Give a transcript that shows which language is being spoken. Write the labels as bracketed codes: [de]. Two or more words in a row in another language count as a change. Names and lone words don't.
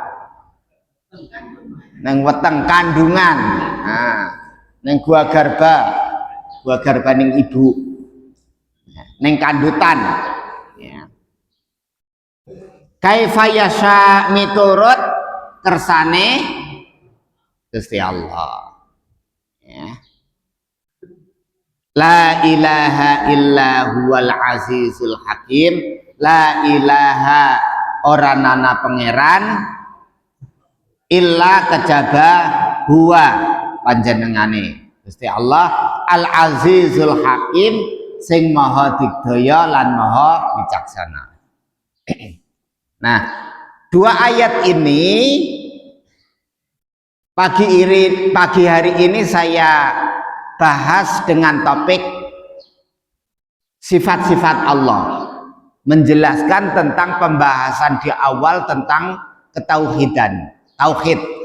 [jv] Nang weteng kandungan. Nang gua garba ning ibu. Nang kandutan. Ya. [ar] كيف يشاء [jv] miturut kersane Gusti Allah. Ya. [ar] لا إله إلا هو العزيز الحكيم. لا إله [jv] ora nana pangeran illa kejaba huwa panjenengane Gusti Allah [ar] العزيز الحكيم, [jv] sing maha digdaya lan maha bijaksana. [id] Nah, dua ayat ini pagi hari ini saya bahas dengan topik sifat-sifat Allah, menjelaskan tentang pembahasan di awal tentang ketauhidan, tauhid.